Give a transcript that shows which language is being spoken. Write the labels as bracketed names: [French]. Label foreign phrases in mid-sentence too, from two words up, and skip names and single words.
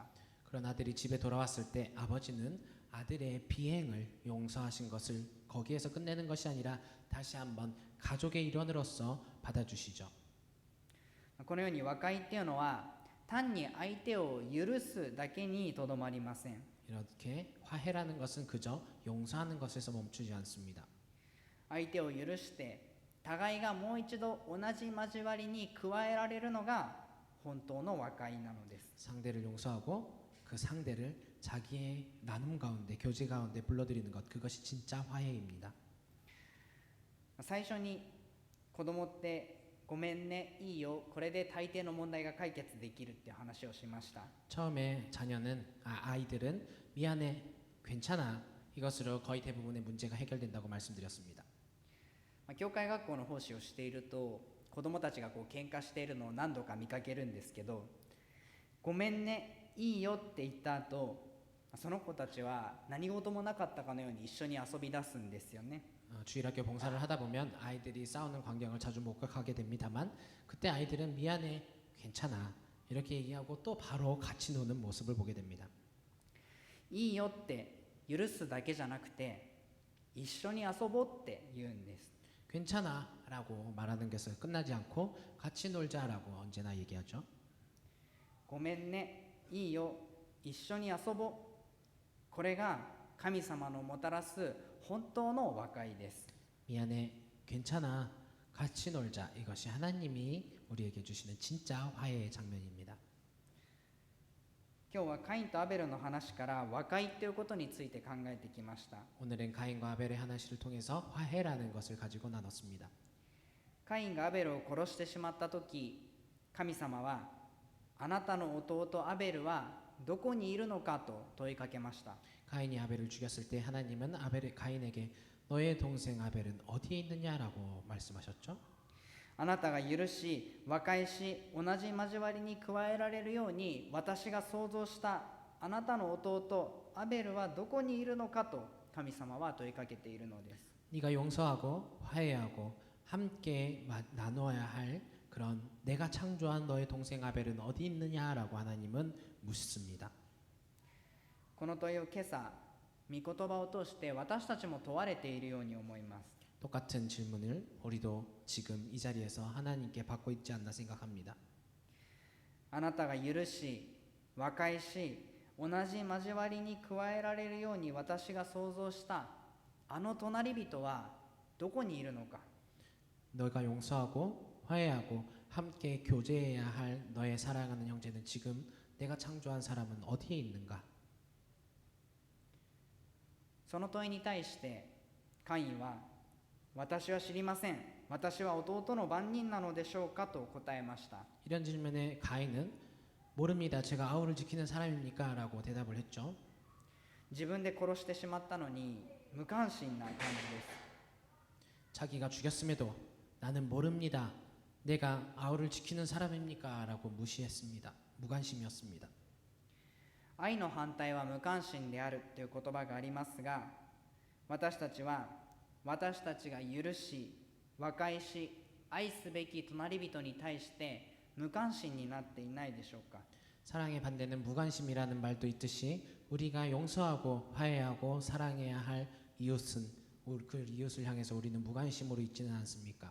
[Korean] 그런 아들이 집에 돌아왔을 때 아버지는 아들의 비행을 용서하신 것을 거기에서 끝내는 것이 아니라 다시 한번 가족의 일원으로서 받아주시죠. [Japanese] このように和解っていうのは単に相手を許すだけにとどまりません。 [Korean] 이렇게 화해라는 것은 그저 용서하는 것에서 멈추지 않습니다. [Japanese] 相手を許して互いがもう一度同じ交わりに加えられるのが本当の和解なのです。 [Korean] 상대를 용서하고 그 상대를 자기의 나눔 가운데 교제 가운데 불러들이는 것, 그것이 진짜 화해입니다. [Japanese] 最初に子供ってごめんね、いいよ、これで大抵の問題が解決できるって話をしました。 [Korean] 처음에 아이들은 미안해, 괜찮아, 이것으로 거의 대부분의 문제가 해결된다고 말씀드렸습니다. [Japanese] 教会学校の奉仕をしていると子供たちが喧嘩しているのを何度か見かけるんですけど、ごめんね、いいよって言った後、その子たちは何事もなかったかのように一緒に遊び出すんですよね。 [Korean] 주일학교 봉사를 하다 보면 아이들이 싸우는 광경을 자주 목격하게 됩니다만, 그때 아이들은 미안해, 괜찮아 이렇게 얘기하고 또 바로 같이 노는 모습을 보게 됩니다. [Japanese] いいよって許すだけじゃなくて一緒に遊ぼうって言うんです。 [Korean] 괜찮아 라고 말하는 것은 끝나지 않고 같이 놀자라고 언제나 얘기하죠. [Japanese] ごめんね、いいよ、一緒に遊ぼう、これが神様のもたらす本当の和解です。 [Korean] 미안해, 괜찮아, 같이 놀자. 이것이 하나님이 우리에게 주시는 진짜 화해의 장면입니다. [Japanese] 今日はカインとアベルの話から和解ということについて考えてきました。 [Korean] 오늘은 가인과 아벨의話를 통해서 화해라는 것을 가지고 나눴습니다. [Japanese] カインがアベルを殺してしまった時、神様はあなたの弟アベルはどこにいるのかと問いかけました。 [Korean] 가인이 아벨을 죽였을 때 하나님은 가인에게 너의 동생 아벨은 어디에 있느냐라고 말씀하셨죠. [Japanese] あなたが許し和解し同じ交わりに加えられるように私が想像したあなたの弟アベルはどこにいるのかと神様は問いかけているのです。 [Korean] 네가 용서하고 화해하고 함께 나눠야 할 그런 내가 창조한 너의 동생 아벨은 어디 있느냐라고 하나님은 묻습니다. [Japanese] この問いを今朝御言葉を通して私たちも問われているように思います。 [Korean] 똑같은 질문을 우리도 지금 이 자리에서 하나님께 받고 있지 않나 생각합니다. [Japanese] あなたが許し和解し同じ交わりに加えられるように私が想像したあの隣人はどこにいるのか。 [Korean] 너가 용서하고 화해하고 함께 교제해야 할 너의 사랑하는 형제는 지금 내가 창조한 사람은 어디에 있는가? [Japanese] その問いに対してカインは私は知りません、私は弟の番人なのでしょうかと答えました。 [Korean] 이런 질문에 가인은 모릅니다. 제가 아우를 지키는 사람입니까? 라고 대답을 했죠. [Japanese] 自分で殺してしまったのに無関心な感じです。 [Korean] 자기가 죽였음에도 나는 모릅니다. 내가 아우를 지키는 사람입니까? 라고 무시했습니다. 무관심이었습니다. [Japanese] 愛の反対は無関心であるという言葉がありますが、私たちは私たちが許し和解し愛すべき隣人に対して無関心になっていないでしょうか。 [Korean] 사랑의 반대는 무관심이라는 말도 있듯이 우리가 용서하고 화해하고 사랑해야 할 이웃은 그 이웃을 향해서 우리는 무관심으로 있지는 않습니까?